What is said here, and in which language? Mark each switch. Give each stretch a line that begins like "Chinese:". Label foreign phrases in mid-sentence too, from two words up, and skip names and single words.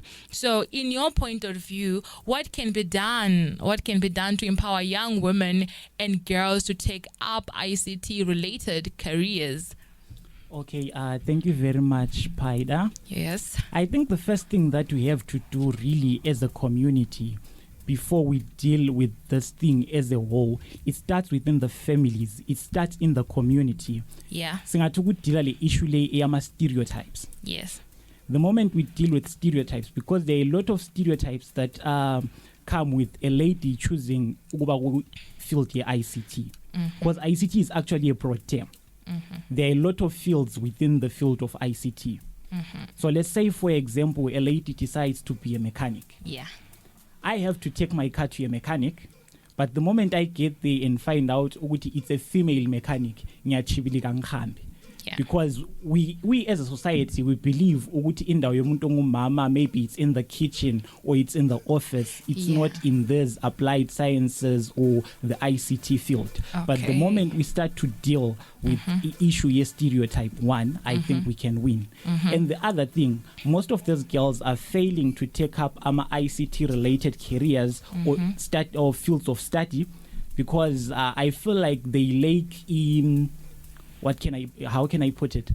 English: So in your point of view, what can be done to empower young women and girls to take up ICT related careers? Okay, thank you very much, Paida. Yes. I think the first thing that we have to do really as a community before we deal with this thing as a whole, it starts within the families, it starts in the community. Yeah.
North Ndebele: Singathi ukudila le issue le eyama stereotypes.
English: Yes. The moment we deal with stereotypes, because there are a lot of stereotypes that come with a lady choosing ukuba field ye ICT, because ICT is actually a broad term. There are a lot of fields within the field of ICT. So let's say, for example, a lady decides to be a mechanic. Yeah. I have to take my car to a mechanic, but the moment I get there and find out ukuthi it's a female mechanic,
North Ndebele: ngiyachibilika ngihambe.
English: Yeah. Because we as a society, we believe
North Ndebele: ukuthi indawo yomuntu ongumama,
English: maybe it's in the kitchen or it's in the office, it's not in this applied sciences or the ICT field. Okay. But the moment we start to deal with the issue, yes, stereotype one, I think we can win. And the other thing, most of those girls are failing to take up ICT related careers or fields of study because I feel like they lack in how can I put it?